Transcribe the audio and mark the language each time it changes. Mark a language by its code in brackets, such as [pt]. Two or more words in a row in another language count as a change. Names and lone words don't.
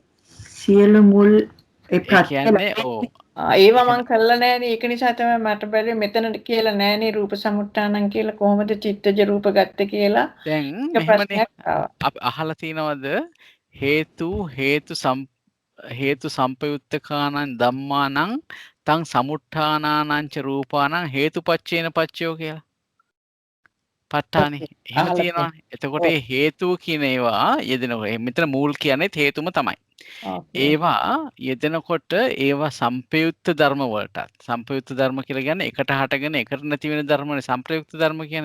[si] සියලු මුල් ඒ කියන්නේ ඒවා මං කළා නෑනේ. ඒක නිසා තමයි මට බැලුවේ මෙතන කියලා නෑනේ [pi] රූප සමුට්ඨානං [si] කියලා කොහොමද චිත්තජ රූප ගත්තේ කියලා. දැන් මෙහෙමනේ අපි අහලා තිනවද [pi] හේතු සම්පයුත්තකානං ධම්මානං තං සමුට්ඨානානං ච රූපානං හේතුපච්චේන පච්චයෝ කියලා. [si] ප ဋ ාණේ. එහෙම තියෙනවානේ. එතකොට මේ හේතු කියන ඒවා යෙදෙනකොට මෙතන මූල් කියන්නේ හේතුම තමයි. ඒවා යෙදෙනකොට ඒවා සම්පයුක්ත ධර්ම වලටත් සම්පයුක්ත ධර්ම කියලා කියන්නේ එකට හටගෙන එකට නැති වෙන ධර්මනේ සම්ප්‍රයුක්ත ධර්ම කියන්නේ.